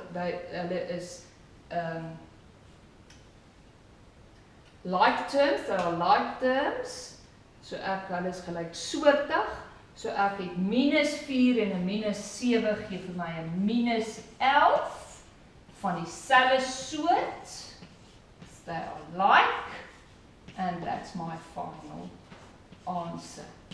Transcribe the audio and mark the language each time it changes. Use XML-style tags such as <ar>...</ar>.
<af>Hulle is</af> <en>like terms, they are like terms.</en> <af>So hulle is gelyksoortig. So ek het minus 4 en 'n minus 7 gee vir my 'n minus 11 van dieselfde soort.</af> <en>They are like, and that's my final answer.</en>